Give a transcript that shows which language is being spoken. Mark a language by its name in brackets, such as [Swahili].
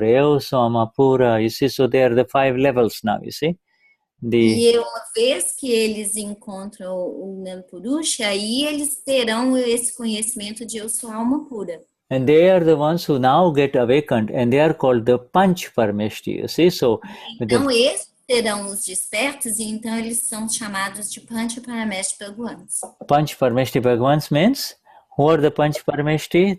[English] Amapura, you see, so they are the 5 levels now, you see. [Portuguese] E uma vez que eles encontram o Gnani Purush, aí eles terão esse conhecimento de eu sou alma pura. [English] And they are the ones who now get awakened, and they are called the Panch Parameshti, you see. So [Portuguese] então esses serão os despertos, e então eles são chamados de Panch Parameshti Bhagwans. [English] Panch Parameshti Bhagwans means, who are the Panch Parameshti?